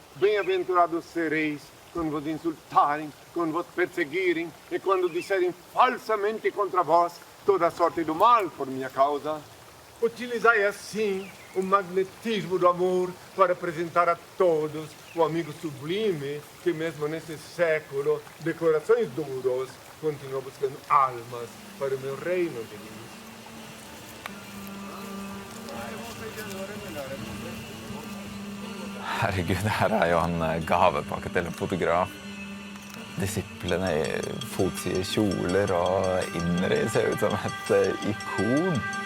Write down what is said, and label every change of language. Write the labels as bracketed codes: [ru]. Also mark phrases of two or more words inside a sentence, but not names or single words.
[pt] Bem-aventurados sereis quando vos insultarem, quando vos perseguirem e quando disserem falsamente contra vós toda sorte do mal por minha causa. Utilizai assim o magnetismo do amor para apresentar a todos o amigo sublime que mesmo nesse século de corações duros continua buscando almas para o meu reino de luz. [no] Herregud, det her er jo en gavepakke til en fotograf. Disiplene i fotside kjoler og INRI ser ut som et ikon.